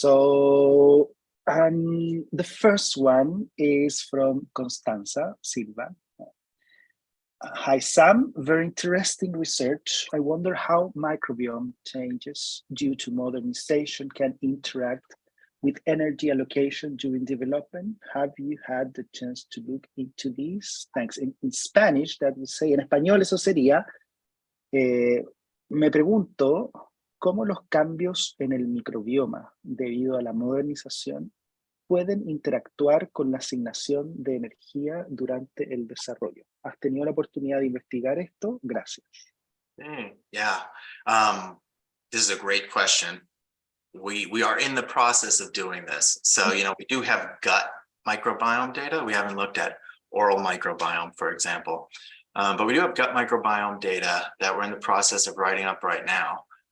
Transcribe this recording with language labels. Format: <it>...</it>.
<en>So the first one is from Constanza Silva. Hi, Sam. Very interesting research. I wonder how microbiome changes due to modernization can interact with energy allocation during development. Have you had the chance to look into these? Thanks. In Spanish, that would say,</en> <es>en español eso sería, me pregunto cómo los cambios en el microbioma debido a la modernización pueden interactuar con la asignación de energía durante el desarrollo. ¿Has tenido la oportunidad de investigar esto? Gracias.</es> <en>Yeah, this is a great question. We are in the process of doing this. So, we do have gut microbiome data. We haven't looked at oral microbiome, for example. But we do have gut microbiome data that we're in the process of writing up right now.</en>